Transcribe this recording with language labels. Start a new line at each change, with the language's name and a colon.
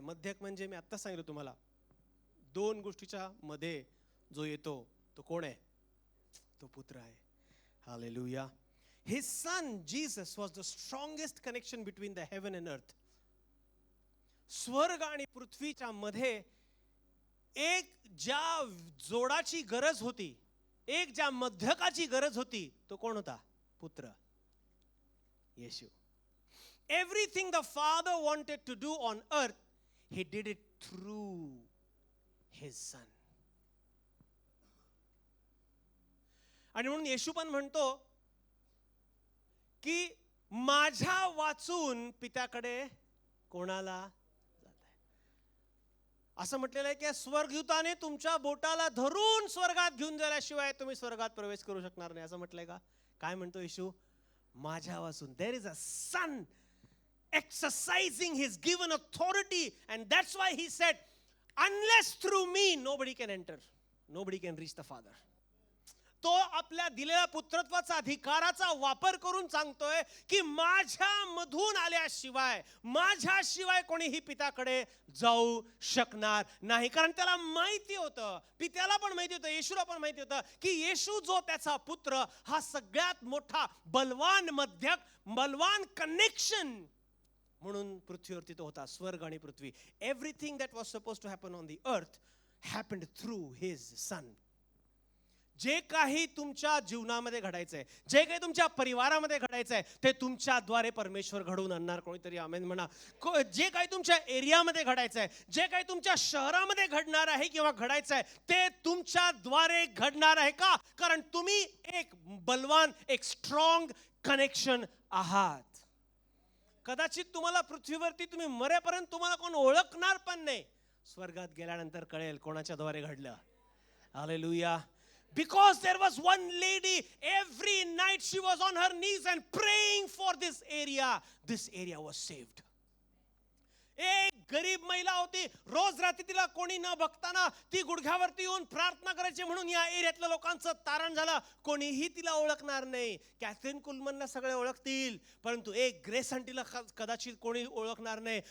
Marathi: मध्यक म्हणजे मी आता सांगितलं तुम्हाला, दोन गोष्टीच्या मध्ये जो येतो तो कोण आहे? तो पुत्र आहे. Hallelujah.
English: His son Jesus was the strongest connection between the heaven and earth.
Marathi: स्वर्ग आणि पृथ्वीच्या मध्ये एक ज्या जोडाची गरज होती, एक ज्या मध्यकाची गरज होती, तो कोण होता? पुत्र येशू.
English: Everything the Father wanted to do on earth, he did it through his son.
Marathi: आणि म्हणून येशू पण म्हणतो की माझ्या वाचून पित्याकडे कोणाला जाताय? असं म्हटलेलं आहे की स्वर्गदूताने तुमच्या बोटाला धरून स्वर्गात घेऊन जाण्याशिवाय तुम्ही स्वर्गात प्रवेश करू शकणार नाही, असं म्हटलंय का? काय म्हणतो येशू? माझ्या वाचून.
English: There is a son exercising his given authority, and that's why he said, unless through me nobody can enter, nobody can reach the Father.
Marathi: तो आपल्या दिलेल्या पुत्रत्वाचा अधिकाराचा वापर करून सांगतोय की माझ्या मधून आल्याशिवाय, माझ्याशिवाय कोणीही पित्याकडे जाऊ शकणार नाही. कारण त्याला माहिती होतं, पित्याला पण माहिती होतं, येशूला पण माहिती होतं की येशू जो त्याचा पुत्र हा सगळ्यात मोठा बलवान मध्यक, बलवान कनेक्शन म्हणून पृथ्वीवरती तो होता. स्वर्ग आणि पृथ्वी,
English: Everything that was suppose to happen on the earth happened through his son.
Marathi: जे काही तुमच्या जीवनामध्ये घडायचंय, जे काही तुमच्या परिवारामध्ये घडायचंय, ते तुमच्याद्वारे परमेश्वर घडवून आणणार. कोणीतरी आमेन म्हणा. जे काही तुमच्या एरियामध्ये घडायचंय, जे काही तुमच्या शहरामध्ये घडणार आहे किंवा घडायचंय, ते तुमच्याद्वारे घडणार आहे. का? कारण तुम्ही एक बलवान, एक स्ट्रॉंग कनेक्शन आहात. कदाचित तुम्हाला पृथ्वीवरती तुम्ही मरेपर्यंत तुम्हाला कोण ओळखणार पण नाही. स्वर्गात गेल्यानंतर कळेल कोणाच्याद्वारे घडलं. Hallelujah.
English: Because there was one lady, every night she was on her knees and praying for this area. This area was saved.
Marathi: एक गरीब महिला होती, रोज रात्री तिला कोणी न बघताना ती गुडघ्यावरती येऊन प्रार्थना करायची, म्हणून या एरियातल्या लोकांचं तारण झालं. कोणीही तिला ओळखणार नाही. कॅथरीन कुलमनला सगळे ओळखतील, परंतु एक ग्रेस आंटीला कदाचित कोणी ओळखणार नाही.